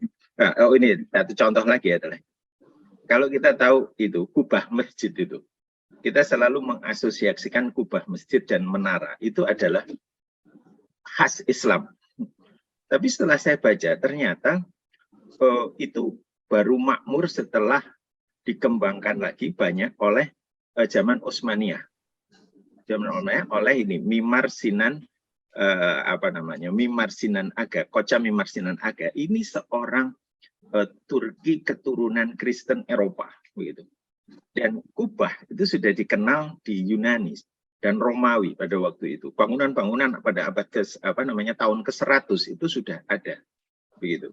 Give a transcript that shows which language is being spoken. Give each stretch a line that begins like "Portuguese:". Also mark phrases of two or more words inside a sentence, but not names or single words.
Indonesian: Ini satu contoh lagi adalah kalau kita tahu itu kubah masjid itu, kita selalu mengasosiasikan kubah masjid dan menara itu adalah khas Islam. Tapi setelah saya baca ternyata itu baru makmur setelah dikembangkan lagi banyak oleh zaman Utsmaniyah. Zaman Utsmaniyah oleh ini Mimar Sinan Mimar Sinan Aga, Koca Mimar Sinan Aga. Ini seorang Turki keturunan Kristen Eropa, begitu. Dan kubah itu sudah dikenal di Yunani dan Romawi pada waktu itu. Bangunan-bangunan pada abad tahun ke-100 itu sudah ada, begitu.